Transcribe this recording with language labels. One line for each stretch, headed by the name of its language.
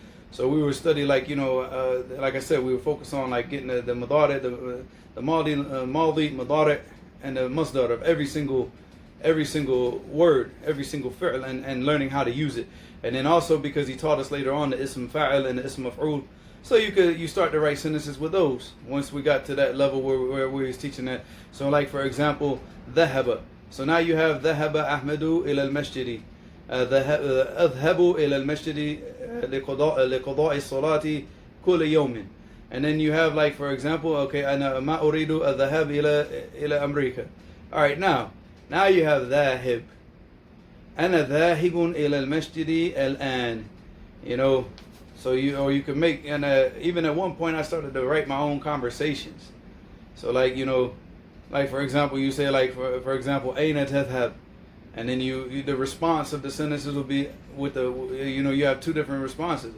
English: So we would study, like, you know, like I said, we would focus on like getting the madari, the maldi, madari, and the masdar of every single word, every single fi'l, and learning how to use it. And then also because he taught us later on the ism fa'il and the ism maf'ul, so you start to write sentences with those. Once we got to that level where we was teaching that. So like for example, dhahaba. So now you have
Arabic: ذهب أحمد إلى المسجد أذهب إلى المسجد لقضاء الصلاة كل يوم.
English: And then you have, like, for example, okay,
Arabic: أنا ما أريد الذهاب إلى أمريكا.
English: All right, now you have ذاهب.
Arabic: أنا ذاهب إلى المسجد الآن.
English: You know, so you can make, and even at one point I started to write my own conversations. So like, you know, like for example, you say like for example,
Arabic: أين تذهب,
English: and then you the response of the sentences will be with the, you know, you have 2 different responses.